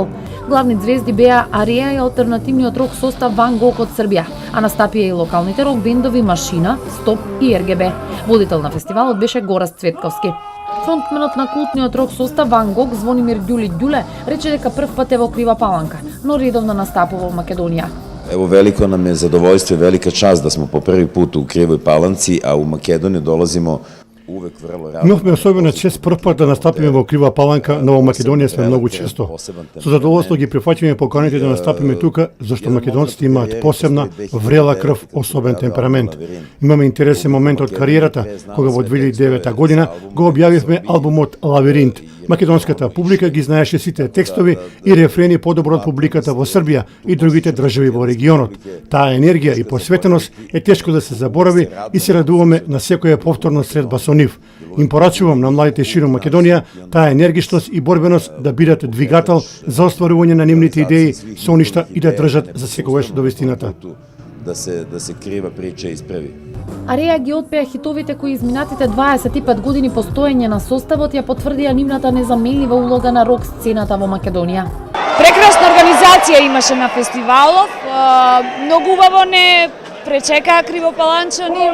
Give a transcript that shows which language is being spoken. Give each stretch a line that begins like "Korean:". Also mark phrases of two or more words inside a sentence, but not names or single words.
Macedonian: Главни звезди беа Ареја и алтернативниот рок состав Ван Гог од Србија, а настапија и локалните рок бендови Машина, Стоп и РГБ. Водител на фестивалот беше Гораст Цветковски. Фронтменот на култниот рок состав Ван Гог, Звонимир Ѓули Ѓуле, рече дека прв пат е во Крива Паланка, но редовно настапува во Македонија.
Serbian: Evo, veliko nam je zadovoljstvo i velika čast da smo po prvi put u Krivoj Palanci, a u Makedoniju dolazimo uvek vrlo rado.
Macedonian: Имавме особена чест прв пат да настапиме во Крива Паланка, но во Македонија сме многу често. Со задоволство ги прифаќаме поканите да настапиме тука, зашто македонците имаат посебна, врела крв, особен темперамент. Имаме интересен момент од кариерата, кога во 2009 година го објавивме албумот Лавиринт. Македонската публика ги знаеше сите текстови и рефрени подобро од публиката во Србија и другите држави во регионот. Таа енергија и посветеност е тешко да се заборави и се радуваме на секоја повторна средба со нив. Им порачувам на младите широм Македонија таа енергичност и борбеност да бидат двигател за остварување на нивните идеи, соништа и да држат за секогаш до вистината.
Serbian: Da se kriva priča ispravi.
Macedonian: Ареја ги отпеа хитовите кои изминатите 25 години постоење на составот ја потврдија нивната незаменлива улога на рок сцената во Македонија. Прекрасна организација имаше на фестивалов. Многу убаво не пречекаа Кривопаланчани.